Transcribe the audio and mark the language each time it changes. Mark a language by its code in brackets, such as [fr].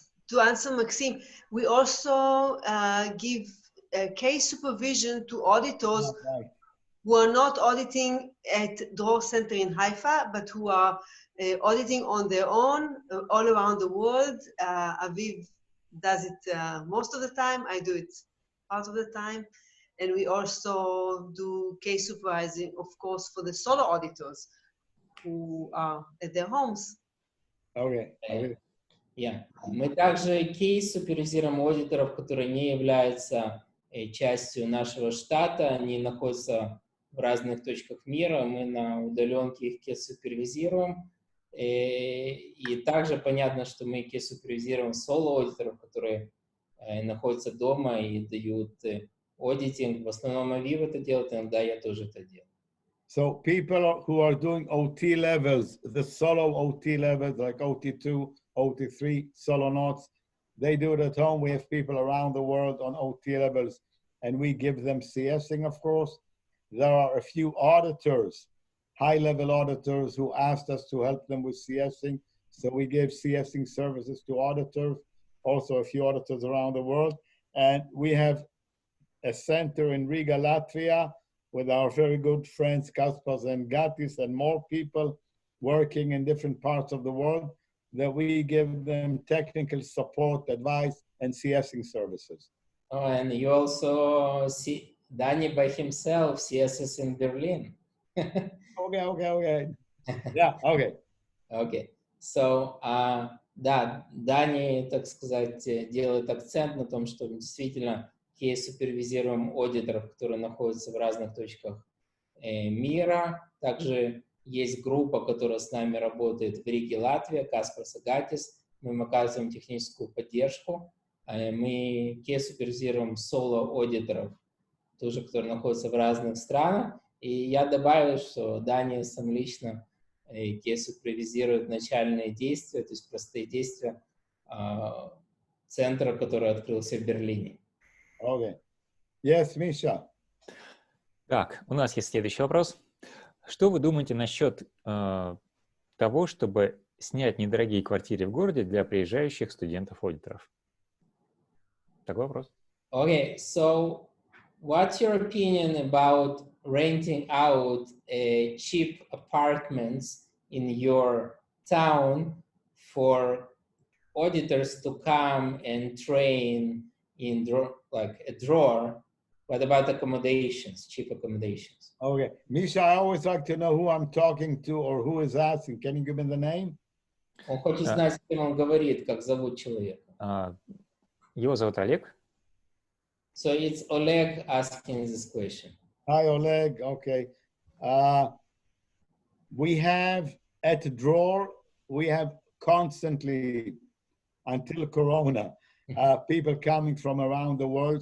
[en] To answer Maxim, we also give case supervision to auditors who are not auditing at Dror Center in Haifa, but who are auditing on their own all around the world. Aviv does it most of the time. I do it part of the time. And we also do case supervising, of course, for the solo auditors who are at their homes. Okay. Yeah. [ru] Мы также кейс супервизируем аудиторов, которые не являются частью нашего штата. Они находятся в разных точках мира. Мы на удаленке их кейс супервизируем. И также понятно, что мы кейс супервизируем соло-аудиторов, которые находятся дома и дают аудитинг. В основном Авив это делает, иногда я тоже это делаю. [en] So people who are doing OT levels, the solo OT levels like OT2, OT3, solo notes, they do it at home. We have people around the world on OT levels and we give them CSing, of course. There are a few auditors high-level auditors who asked us to help them with CSing. So we gave CSing services to auditors, also a few auditors around the world. And we have a center in Riga, Latvia, with our very good friends Kaspars and Gatis and more people working in different parts of the world, that we give them technical support, advice, and CSing services. Oh, and you also see Dani by himself, CSS in Berlin. Okay. Yeah, okay. Okay. [ru] So, да, Дани, так сказать, делает акцент на том, что мы действительно супервизируем аудиторов, которые находятся в разных точках мира. Также есть группа, которая с нами работает в Риге, Латвия, Каспарс и Гатис. Мы им оказываем техническую поддержку. Мы супервизируем соло-аудиторов, тоже, которые находятся в разных странах. И я добавил, что Дани сам лично супервизирует начальные действия, то есть простые действия центра, который открылся в Берлине. [en] Okay. Yes, Misha. [ru] Так, у нас есть следующий вопрос. Что вы думаете насчет того, чтобы снять недорогие квартиры в городе для приезжающих студентов-аудиторов? Такой вопрос. [en] Okay, so what's your opinion about renting out cheap apartments in your town for auditors to come and train in like a Dror? What about accommodations, cheap accommodations? Okay, Misha, I always like to know who I'm talking to or who is asking. Can you give me the name? [ru] Он хочет знать, с кем он говорит, как зовут человека. Его зовут Олег. [en] So it's Oleg asking this question. Hi, Oleg. Okay. We have at Dror, we have constantly, until Corona, people coming from around the world.